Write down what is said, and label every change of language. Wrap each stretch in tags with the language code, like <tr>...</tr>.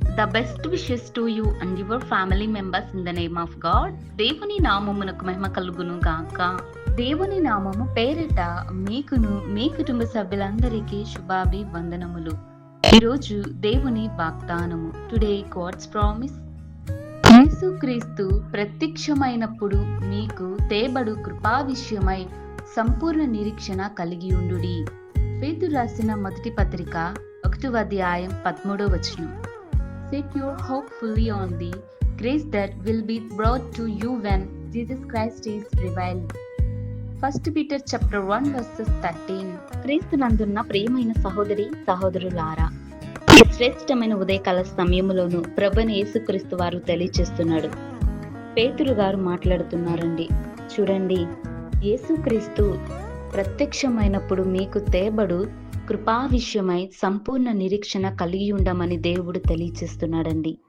<en>The best wishes to you and your family members in the name of God.</en> <te>దేవుని నామమునకు మహిమ కలుగును గాక. దేవుని నామము పేరిట మీకును మీ కుటుంబ సభ్యులందరికీ శుభాభివందనములు. ఈరోజు దేవుని వాగ్దానము.</te> <en>Today God's promise.</en> <te>యేసుక్రీస్తు ప్రత్యక్షమైనప్పుడు మీకు తేబడు కృపా విషయమై సంపూర్ణ నిరీక్షణ కలిగి ఉండుడి. పేతురు రాసిన మొదటి పత్రిక 1వ అధ్యాయం 13వ వచనం.</te> <en>Set your hope fully on the grace that will be brought to you when Jesus Christ is revealed. 1 Peter chapter 1 verses 13.</en> <te>క్రీస్తునందున్న ప్రియమైన సహోదరి సహోదరులారా, ఈ శ్రేష్టమైన ఉదయకాల సమయంలోనూ ప్రభువైన యేసుక్రీస్తు వారు తెలియచేస్తున్నాడు. పేతురు గారు మాట్లాడుతున్నారండి. చూడండి, యేసుక్రీస్తు ప్రత్యక్షమైనప్పుడు మీకు తేబడు కృపా విషయమై సంపూర్ణ నిరీక్షణ కలిగి ఉండమని దేవుడు తెలియచేస్తున్నాడండి.</te>